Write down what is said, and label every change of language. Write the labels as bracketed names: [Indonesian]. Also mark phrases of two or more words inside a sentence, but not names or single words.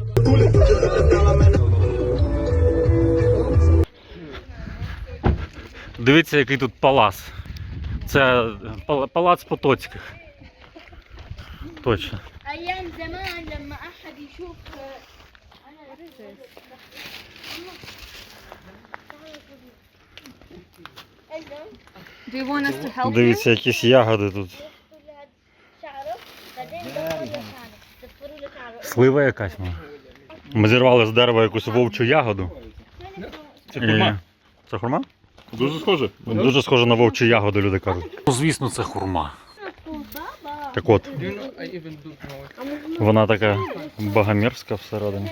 [Ukrainian] Дивіться, який тут палац. Це палац Потоцьких. Точно. [Arabic] أيام زمان لما أحد يشوف أنا [English] Do you want us to help you? [Ukrainian] Дивіться, якісь ягоди тут. [Arabic] شعره بعدين دفروا له شعره دفروا له شعره [Ukrainian] Слива якась може. Ми зірвали з дерева якусь вовчу ягоду. Це хурма. І- Це хурма? Дуже схоже. Дуже схоже на вовчу ягоду, люди кажуть. Ну, звісно, це хурма. [Arabic] بابا [Ukrainian] Так от, вона така багамірська всередині.